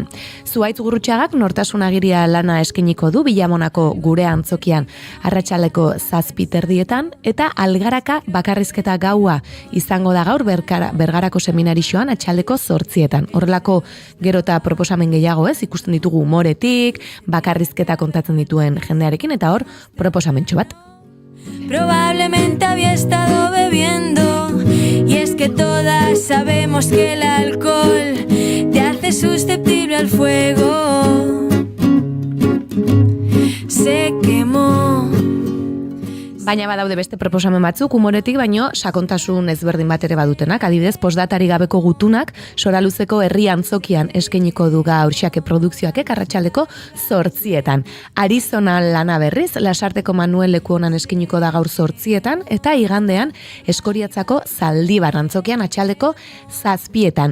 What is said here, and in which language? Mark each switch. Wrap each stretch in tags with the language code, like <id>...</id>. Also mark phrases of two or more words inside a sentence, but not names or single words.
<eu>Zuaitz Gurrutxagak Nortasun Agiria lana eskeniko du Bilamonako gure antzokian arratsaldeko 7:30 eta Algaraka bakarrizketa gaua izango da gaur Bergarako seminarixoan atxaldeko 8:00. Horrelako gero eta proposamen gehiago ikusten ditugu umoretik, bakarrizketa kontatzen dituen jendearekin eta hor proposamentxo bat.</eu> <es>Probablemente había estado bebiendo y es que todas sabemos que el alcohol te hace susceptible al fuego. Se quemó.</es> <eu>Baina badaude beste proposamen batzuk, umoretik baino sakontasun ezberdin bat ere badutenak. Adibidez, postdatari gabeko gutunak Soraluzeko herri antzokian eskeniko du gaur Xake Produkzioak arratsaldeko 8:00. Arizona lana berriz, Lasarteko Manuel Lekuonan eskeniko da gaur 8:00 eta igandean Eskoriatzako Zaldibar antzokian atxaldeko 7:00.</eu>